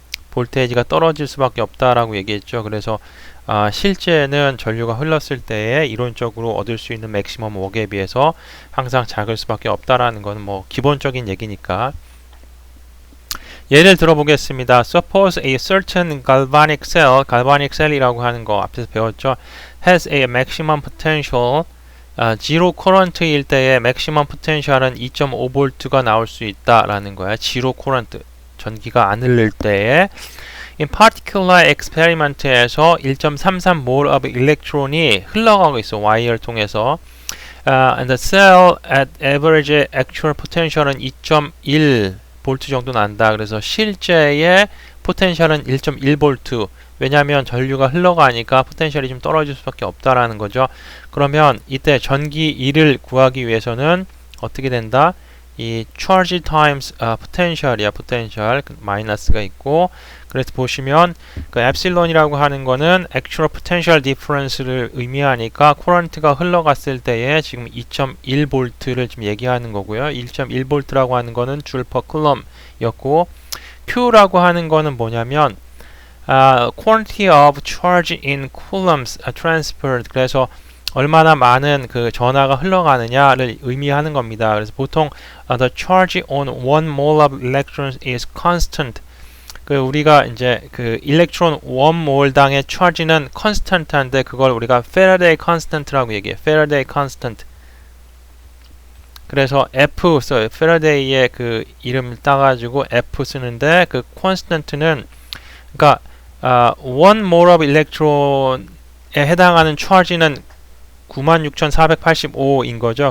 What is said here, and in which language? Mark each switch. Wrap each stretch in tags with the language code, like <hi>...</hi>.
<ko>볼테이지가 떨어질 수밖에 없다라고 얘기했죠. 그래서 실제는 전류가 흘렀을 때에 이론적으로 얻을 수 있는 맥시멈 웍에 비해서 항상 작을 수밖에 없다라는 것은 뭐 기본적인 얘기니까. 예를 들어보겠습니다.</ko> <en>Suppose a certain galvanic cell</en> <ko>이라고 하는 거 앞에서 배웠죠.</ko> <en>has a maximum potential zero current</en> <ko>일 때의 maximum potential은 2.5V가 나올 수 있다라는 거야. zero current 전기가 안 흐를 때에</ko> <en>in particular experiment</en> <ko>에서 1.33mol of electron이 흘러가고 있어. 와이어를 통해서.</ko> <en>And the cell at average actual potential은 2.1</en> <ko>볼트 정도 난다. 그래서 실제의 포텐셜은 1.1 볼트. 왜냐하면 전류가 흘러가니까 포텐셜이 좀 떨어질 수밖에 없다라는 거죠. 그러면 이때 전기 1을 구하기 위해서는 어떻게 된다? 이 charge times potential이야. potential 마이너스가 있고 그래서 보시면 그 epsilon이라고 하는 거는 actual potential difference를 의미하니까 current가 흘러갔을 때에 지금 2.1 볼트를 지금 얘기하는 거고요. 1.1 볼트라고 하는 거는 줄 per coulomb였고 Q라고 하는 거는 뭐냐면</ko> <en>quantity of charge in coulombs transferred.</en> <ko>그래서 얼마나 많은 그 전하가 흘러가느냐를 의미하는 겁니다. 그래서 보통</ko> <en>the charge on one mole of electrons is constant.</en> <ko>그 우리가 이제 그 일렉트론 1몰당의 charge는 constant한데 그걸 우리가 Faraday constant라고 얘기해. Faraday constant. 그래서 F 써요. Faraday의 그 이름을 따가지고 F 쓰는데 그 constant는 그러니까 one mole of electron에 해당하는 charge는 96,485인 거죠.</ko>